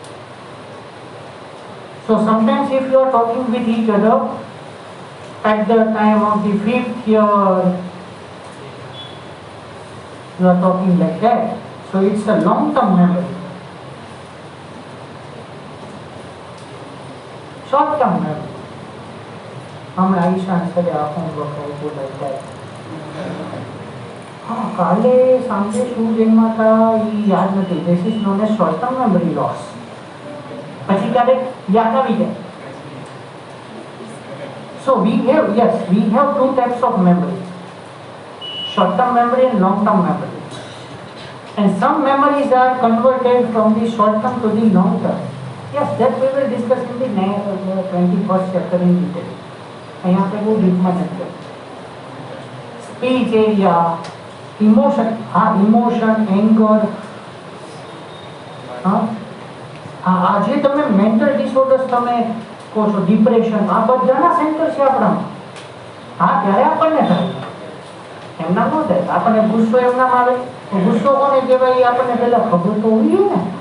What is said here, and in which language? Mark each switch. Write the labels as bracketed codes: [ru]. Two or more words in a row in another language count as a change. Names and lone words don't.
[en] So sometimes if you are talking with each other at the time of the 5th year, you are talking like that. So it's a long-term memory. Short-term memory. Aisha answered our homework also like that. [gu] કાલે સાંજે શું જન્મા હતા એ યાદ નથી. [en] This is known as short-term memory loss. [gu] પછી ક્યારેક યાદ આવી જાય. [en] So we have two types of memory. Short-term memory and long-term memory. And some memories are converted from the short-term to the long-term. Yes, that we will discuss in the 21st chapter in detail. [gu] અહીંયા આપણે બહુ ડીપમાં નથી. [en] Speech area, emotion, emotion, anger. [gu] આજે તમે [en] mental disorders [gu] તમે કહો છો, ડિપ્રેશન, આ બધાના સેન્ટર છે આપણામાં. ત્યારે આપણને થાય, એમના ન થાય. આપણને ગુસ્સો એમનામાં આવે, ગુસ્સો કોને કહેવાય એ આપણને પહેલા ખબર તો હોવી જોઈએ ને.